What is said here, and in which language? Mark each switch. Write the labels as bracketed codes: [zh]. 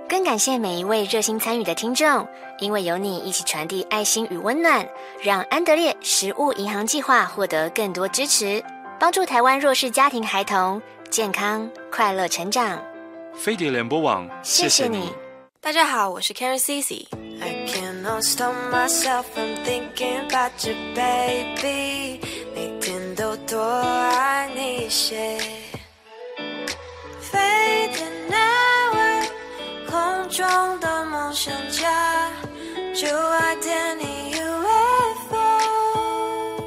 [zh] 更感谢每一位热心参与的听众，因为有你一起传递爱心与温暖，让安德烈食物银行计划获得更多支持，帮助台湾弱势家庭孩童健康快乐成长。飞碟联播网，谢谢你。大家好，我是 Karen Cici。 [en] I cannot stop myself from thinking about you baby， [zh] 每天都多爱你一些。飞碟那位空中的梦想家，就爱点你 UFO。